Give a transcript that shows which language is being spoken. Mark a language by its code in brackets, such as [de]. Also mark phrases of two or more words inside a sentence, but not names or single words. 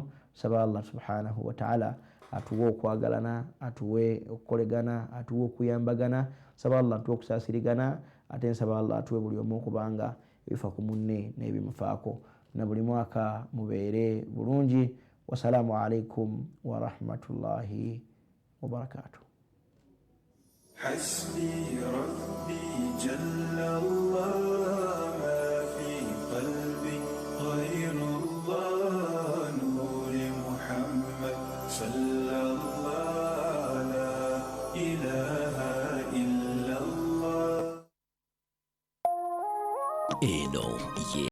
[lg] Saba [ar] الله سبحانه وتعالى [lg] atuwe okwagalana, atuwe okukolegana, atuwe okuyambagana. Saba Allah atuwe okusaasirigana, ate nsaba Allah atuwe buli omu okubanga ebifa ku munne n'ebimufaako. Na buli mwaka mubeere bulungi. [ar] والسلام عليكم ورحمة الله وبركاته. حسبي ربي جل الله ما في قلبي غير الله نور محمد صلى الله لا إله إلا الله.